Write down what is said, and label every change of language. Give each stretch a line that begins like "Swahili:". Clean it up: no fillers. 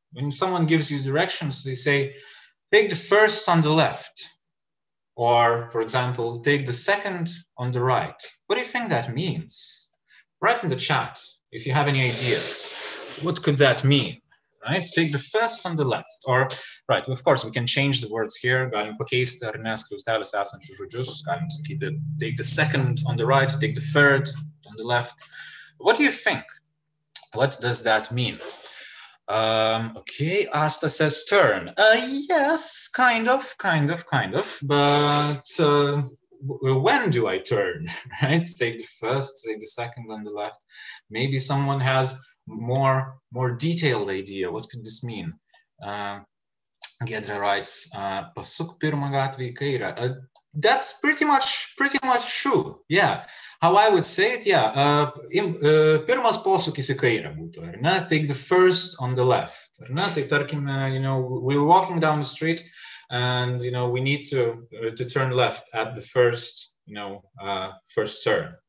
English: When someone gives you directions, they say, take the first on the left. Or, for example, take the second on the right. What do you think that means? Write in the chat if you have any ideas. What could that mean? Right? Take the first on the left. Or, right, of course, we can change the words here.
Lithuanian: Galim pakeisti ar ne skliausteliuose esančius žodžius. Galim sakyti,
English: take the second on the right, take the third on the left. What do you think? What does that mean? Okay, Asta says turn. Yes, kind of. But when do I turn? Right? Take the first, take the second on the left. Maybe someone has more detailed idea. What could this mean? Gedra writes,
Lithuanian: pasuk pirmą gatvę į kairę.
English: That's pretty much true. Yeah. How I would say it, yeah.
Lithuanian: Pirmas posūkis į kairę būtų, ar ne?
English: Take the first on the left,
Lithuanian: ar ne? Tai tarkime,
English: you know, we're walking down the street and, you know, we need to turn left at the first, you know, first turn.